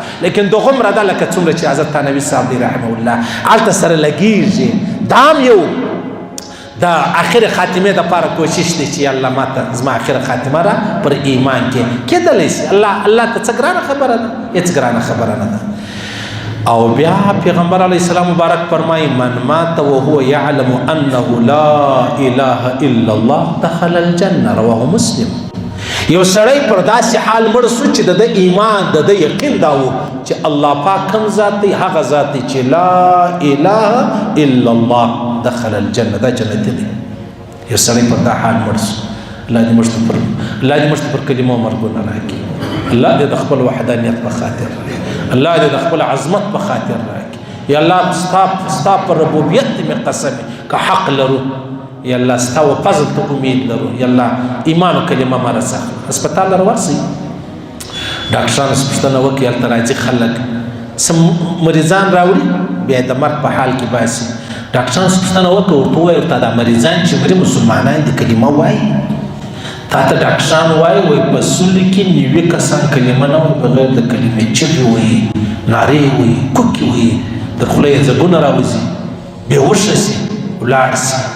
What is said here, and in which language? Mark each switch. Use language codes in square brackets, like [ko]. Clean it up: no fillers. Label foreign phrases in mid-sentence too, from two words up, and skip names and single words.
[ps] لیکن دغومره ده لکه څومره چې حضرت تانوي صاحب دی [ar] رحمه الله [ps] هلته سره لګېږي. دا هم یو د آخر خاتمه د پاره کوشش دی چې الله ماته زما آخر خاتمه را پر ایمان کې کېدلی شي. الله ته څه ګرانه خبره ده، هېڅ ګرانه خبره نه ده. او بیا پیغمبر علیه السلام مبارک فرمایي [ar] من مات وهو يعلم انه لا اله الا الله دخل الجنه، رواه مسلم. [ps] یو سړی پر داسې حال مړ سو چې د ایمان د یقین دا و چې الله پاک کوم ذات دی، هغه ذات دی چې [ar] لا اله الا الله دخل الجنه، [ps] دا جنت دی. یو سړی پر دا حال مړ سو. الله دې موږ ته پر کلمو مرګونه راکړي. الله دې د خپل وحدانیت په خاطر راکړي. الله دې د خپل عظمت په خاطر راکړي. یا الله ستا پر ربوبیت مې قسم که حق لرو، یا الله ستا و فضل ته امید لرو، یا الله ایمان و کلمه ما رسه. هسپتال ته ورسئ، ډاکټرانو پوښتنه وکړي، هلته راځي خلک څه مریضان راوړي، بیا د مرګ په حال کې باسي. ډاکټرانو پوښتنه وکړه، ورته ووایه ورته دا مریضان چې مري مسلمانان دي کلمه وایي. تا ته ډاکټران وایي په سولې کې 90 کسان کلمه نه وایي بغیر د کلمې، چغې وایي، نارې وایي، کوکې وایي، د خولې یې ځګونه راوځي، بېهوشه سي، ولاړ سي.